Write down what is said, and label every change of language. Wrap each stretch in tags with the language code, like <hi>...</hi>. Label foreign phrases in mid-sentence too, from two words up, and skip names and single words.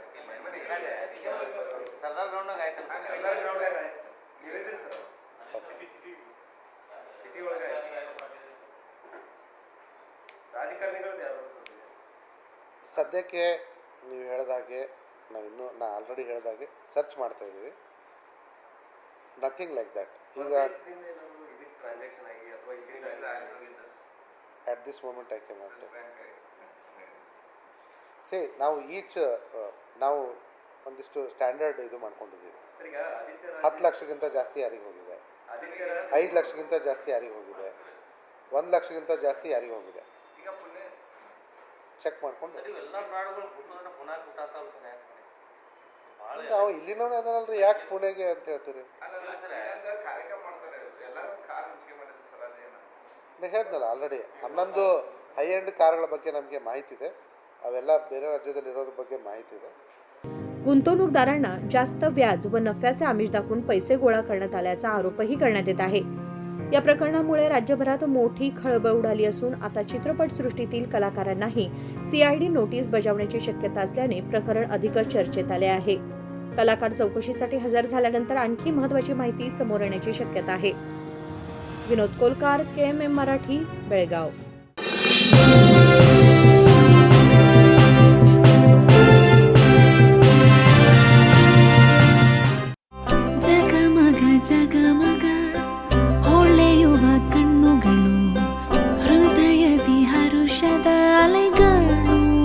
<kn>ಸದ್ಯಕ್ಕೆ ನೀವು ಹೇಳಿದಾಗೆ ನಾ ಆಲ್ರೆಡಿ ಹೇಳಿದಾಗೆ ಸರ್ಚ್ ಮಾಡ್ತಾ ಇದ್ದೀವಿ.</kn> <en>nothing like that. ಈಗ at this moment I cannot say.</en> <kn>ನಾವು ಒಂದಿಷ್ಟು ಸ್ಟ್ಯಾಂಡರ್ಡ್ ಇದು ಮಾಡ್ಕೊಂಡಿದ್ದೀವಿ. 10 ಲಕ್ಷಕ್ಕಿಂತ ಜಾಸ್ತಿ ಯಾರಿಗೆ ಹೋಗಿದೆ, 5 ಲಕ್ಷಕ್ಕಿಂತ ಜಾಸ್ತಿ ಯಾರಿಗೆ ಹೋಗಿದೆ, 1 ಲಕ್ಷಕ್ಕಿಂತ ಜಾಸ್ತಿ ಯಾರಿಗೆ ಹೋಗಿದೆ ಚೆಕ್ ಮಾಡ್ಕೊಂಡು ನಾವು ಇಲ್ಲಿನವೇ ಅದನಲ್ರಿ, ಯಾಕೆ ಪುಣೆಗೆ ಅಂತ ಹೇಳ್ತೀರಿ? ಹೇಳಿದ್ನಲ್ಲ ಆಲ್ರೆಡಿ 11</kn> <en>high end</en> <kn>ಕಾರ್ಗಳ ಬಗ್ಗೆ ನಮಗೆ ಮಾಹಿತಿ ಇದೆ. अवेला ಬೇರೆ ರಾಜ್ಯದಲ್ಲಿ ಇರೋದ್ರ ಬಗ್ಗೆ ಮಾಹಿತಿ ಇದೆ.</kn> <mr>गुंतवणूकदारांना जास्त व्याज व नफ्याचे आमिष दाखवून पैसे गोळा करण्यात आल्याचा आरोपही करण्यात येत आहे. या प्रकरणामुळे राज्यभरात मोठी खळबळ उडाली असून आता चित्रपटसृष्टीतील कलाकारांनाही सीआयडी नोटीस बजावण्याची शक्यता असल्याने प्रकरण अधिक चर्चेत आले आहे. कलाकार चौकशीसाठी हजर झाल्यानंतर आणखी महत्त्वाची माहिती समोर येण्याची शक्यता आहे. विनोद कोलकार, KMM मराठी, बेळगाव.</mr> <kn>ಜಗಮಗ ಹೊಳೆಯುವ ಕಣ್ಣುಗಳು, ಹೃದಯದಿ ಹರುಷದ ಅಲೆಗಳು.</kn>